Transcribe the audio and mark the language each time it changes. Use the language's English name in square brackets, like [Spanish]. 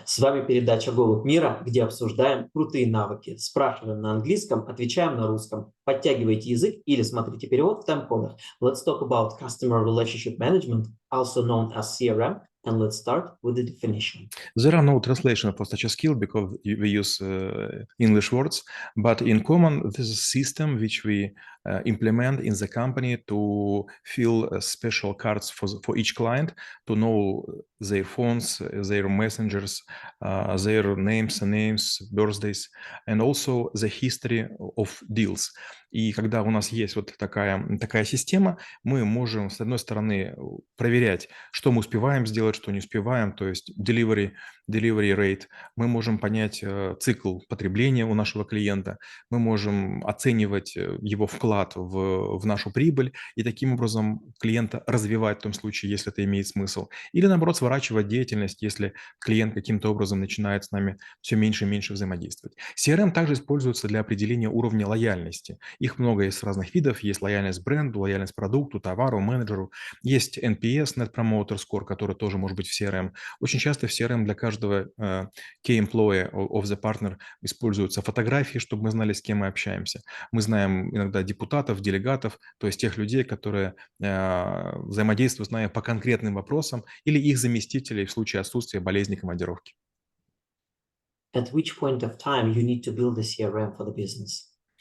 [Russian] С вами передача «Голубь мира», где обсуждаем крутые навыки. Спрашиваем на английском, отвечаем на русском. Подтягивайте язык или смотрите перевод в тайм-кодах. [English] Let's talk about customer relationship management, also known as CRM, and let's start with the definition. There are no translation for such a skill because we use English words, but in common, this is a system which we implement in the company to fill special cards for each client to know their phones, their messengers, their names, birthdays, and also the history of deals. [Russian] И когда у нас есть вот такая система, мы можем, с одной стороны, проверять, что мы успеваем сделать, что не успеваем, то есть delivery rate, мы можем понять цикл потребления у нашего клиента, мы можем оценивать его вклад в нашу прибыль и таким образом клиента развивать в том случае, если это имеет смысл. Или наоборот, сворачивать деятельность, если клиент каким-то образом начинает с нами все меньше и меньше взаимодействовать. CRM также используется для определения уровня лояльности. Их много есть разных видов. Есть лояльность бренду, лояльность продукту, товару, менеджеру. Есть NPS, Net Promoter Score, который тоже может быть в CRM. Очень часто в CRM для каждого [English] key employee of the partner [Russian] используются фотографии, чтобы мы знали, с кем мы общаемся. Мы знаем иногда депутатов, делегатов, то есть тех людей, которые взаимодействуют с нами по конкретным вопросам, или их заместителей в случае отсутствия болезни, командировки. [English] At which point of time you need to build a CRM for the business?